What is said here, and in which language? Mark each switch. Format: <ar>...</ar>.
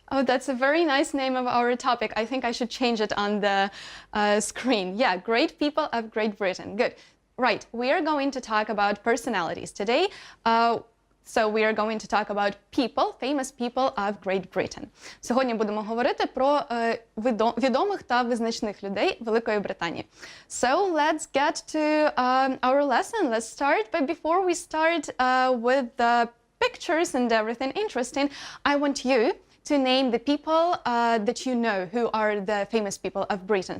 <en>Oh, that's a very nice name of our topic. I think I should change it on the screen. Yeah, great people of Great Britain. Good. Right, we are going to talk about personalities today. So we are going to talk about people, famous people of Great Britain.</en> <uk>Сьогодні будемо говорити про відомих та визначних людей Великої Британії.</uk> <en>So let's get to our lesson. Let's start. But before we start with the pictures and everything interesting, I want you to name the people that you know who are the famous people of Britain.</en>